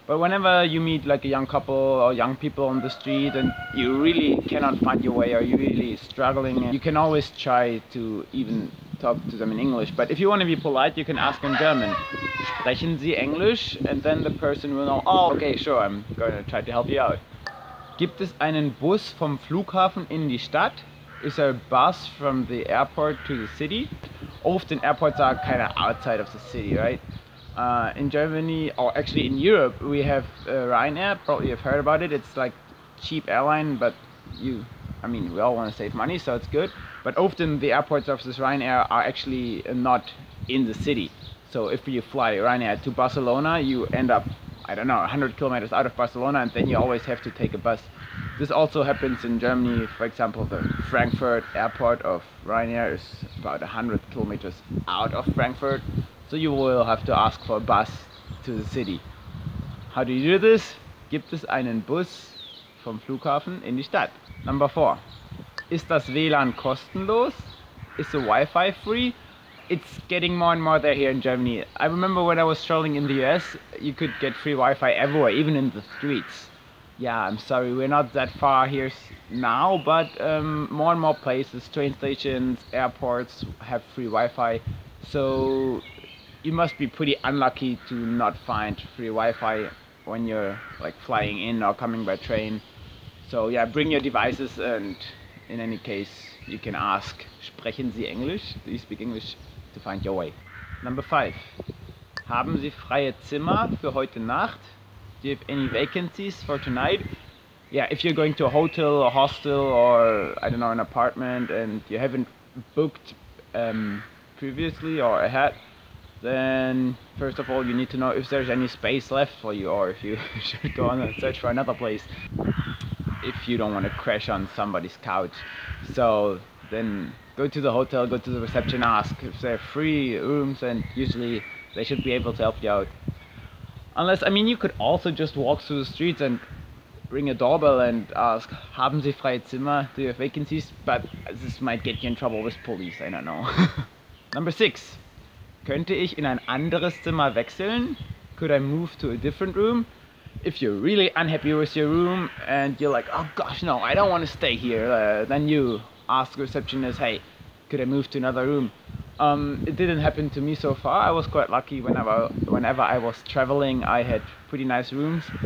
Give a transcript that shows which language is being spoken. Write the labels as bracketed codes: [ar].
[en] But whenever you meet like a young couple or young people on the street and you really cannot find your way or you're really struggling, you can always try to even talk to them in English. But if you want to be polite, you can ask in German, [de] Sprechen Sie Englisch? [en] And then the person will know, oh, okay, sure, I'm going to try to help you out. [de] Gibt es einen Bus vom Flughafen in die Stadt? [en] Is there a bus from the airport to the city? Often airports are kind of outside of the city, right? In Germany, or actually in Europe, we have Ryanair. Probably you've heard about it. It's like cheap airline, but we all want to save money, so it's good. But often the airports of this Ryanair are actually not in the city. So if you fly Ryanair to Barcelona, you end up, I don't know, 100 kilometers out of Barcelona, and then you always have to take a bus. This also happens in Germany. For example, the Frankfurt airport of Ryanair is about 100 kilometers out of Frankfurt. So you will have to ask for a bus to the city. How do you do this? [de] Gibt es einen Bus vom Flughafen in die Stadt? [en] Number 4. [de] Ist das WLAN kostenlos? [en] Is the Wi-Fi free? It's getting more and more there here in Germany. I remember when I was traveling in the US, you could get free Wi-Fi everywhere, even in the streets. Yeah, I'm sorry, we're not that far here now, but more and more places, train stations, airports have free Wi-Fi. So you must be pretty unlucky to not find free Wi-Fi when you're like flying in or coming by train. So yeah, bring your devices, and in any case you can ask, [de] Sprechen Sie Englisch? [en] Do you speak English? To find your way. Number 5. [de] Haben Sie freie Zimmer für heute Nacht? [en] Do you have any vacancies for tonight? Yeah, if you're going to a hotel or hostel or I don't know, an apartment and you haven't booked previously or ahead, then first of all you need to know if there's any space left for you, or if you should go on and search for another place if you don't want to crash on somebody's couch. So then go to the hotel, go to the reception, ask if they're free rooms, and usually they should be able to help you out. Unless, I mean, you could also just walk through the streets and ring a doorbell and ask, [de] haben Sie freie Zimmer? [en] Do you have vacancies? But this might get you in trouble with police, I don't know. Number 6. [de] Könnte ich in ein anderes Zimmer wechseln? [en] Could I move to a different room? If you're really unhappy with your room and you're like, oh gosh, no, I don't want to stay here, then you ask the receptionist, hey, could I move to another room? It didn't happen to me so far. I was quite lucky whenever I was traveling, I had pretty nice rooms.